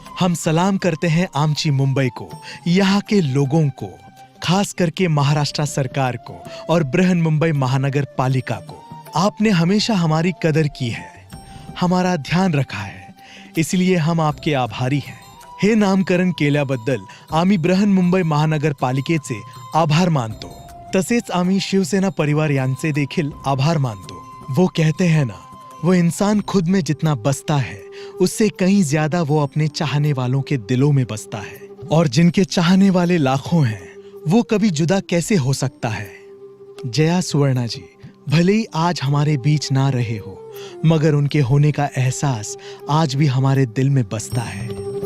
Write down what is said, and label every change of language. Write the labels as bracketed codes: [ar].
[hi] हम सलाम करते हैं आमची मुंबई को, यहाँ के लोगों को, खास करके महाराष्ट्र सरकार को और बृहन मुंबई महानगर पालिका को। आपने हमेशा हमारी कदर की है, हमारा ध्यान रखा है, इसलिए हम आपके आभारी हैं। [mr] हे नामकरण केल्याबद्दल आम्ही बृहन मुंबई महानगर पालिकेचे आभार मानतो, तसेच आम्ही शिवसेना परिवार यांचे देखील आभार मानतो। [hi] वो कहते हैं ना, वो इंसान खुद में जितना बसता है उससे कहीं ज्यादा वो अपने चाहने वालों के दिलों में बसता है, और जिनके चाहने वाले लाखों हैं वो कभी जुदा कैसे हो सकता है। जया सुवर्णा जी भले ही आज हमारे बीच ना रहे हो, मगर उनके होने का एहसास आज भी हमारे दिल में बसता है।